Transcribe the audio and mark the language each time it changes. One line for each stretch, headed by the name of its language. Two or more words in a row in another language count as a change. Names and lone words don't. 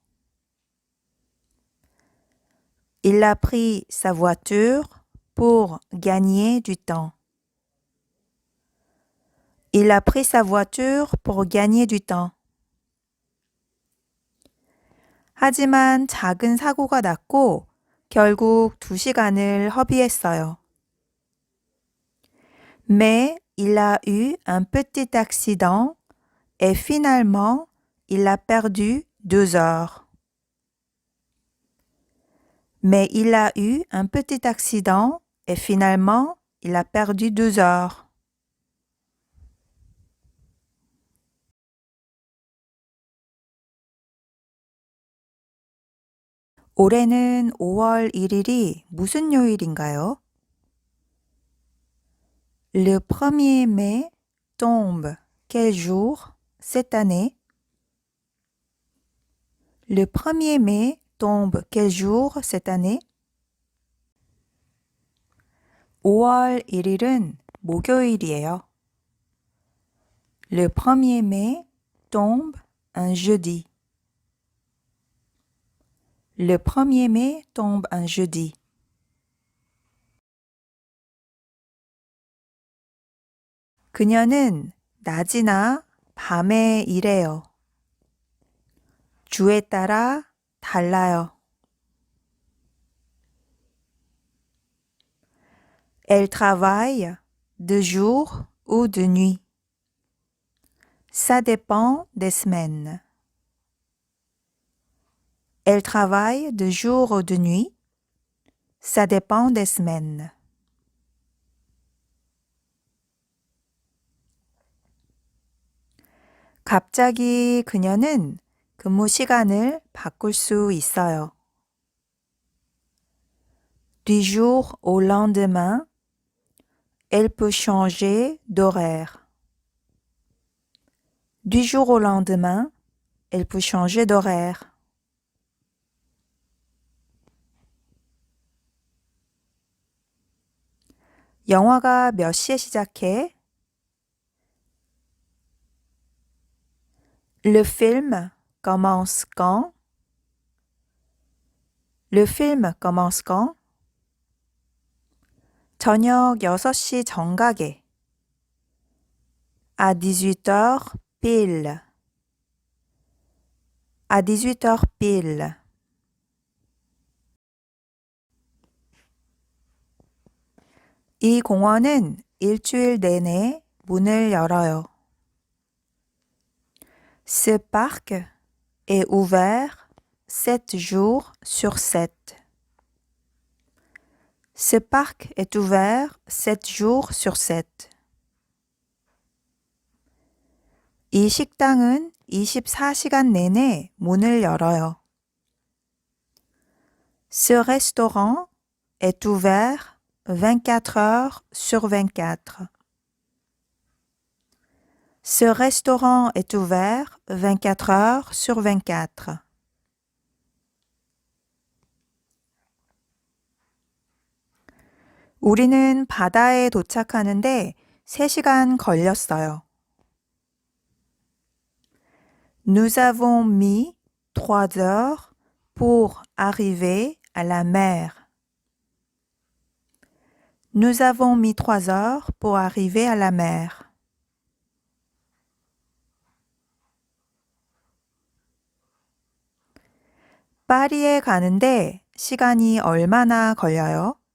French: Il a pris sa voiture pour gagner du temps. Il a pris sa voiture pour gagner du temps.
Korean: 하지만 작은 사고가 났고 결국 2시간을 허비했어요.
French: Mais il a eu un petit accident et finalement il a perdu 2 heures. Mais il a eu un petit accident et finalement il a perdu 2 heures.
Korean: 올해는 5월 1일이 무슨 요일인가요?
French: Le 1er mai tombe quel jour cette année? Le 1er mai tombe quel jour cette année?
Korean: 5월 1일은 목요일이에요.
French: Le 1er mai tombe un jeudi. Le 1er mai tombe un jeudi.
Korean: 그녀는 낮이나 밤에 일해요. 주에 따라 달라요.
French: Elle travaille de jour ou de nuit. Ça dépend des semaines. Elle travaille de jour ou de nuit. Ça dépend des semaines.
Korean: 갑자기 그녀는 근무 시간을 바꿀 수 있어요.
French: Du jour au lendemain, elle peut changer d'horaire. Du jour au lendemain, elle peut changer d'horaire.
Korean: 영화가 몇 시에 시작해?
French: Le film commence quand? Le film commence quand?
Korean: 저녁 6시 정각에.
French: À 18h pile. À 18h pile.
Korean: 이 공원은 일주일 내내 문을 열어요.
French: Ce parc est ouvert 7 jours sur 7. Ce parc est ouvert 7 jours sur 7.
Korean: 이 식당은 24시간 내내 문을 열어요.
French: Ce restaurant est ouvert 24 heures sur 24. Ce restaurant est ouvert 24 heures sur 24.
Korean: 우리는 바다에 도착하는데 3시간 걸렸어요.
French: Nous avons mis 3 heures pour arriver à la mer. Nous avons mis 3 heures pour arriver à la mer.
Korean: 파리에 가는데 시간이 얼마나 걸려요?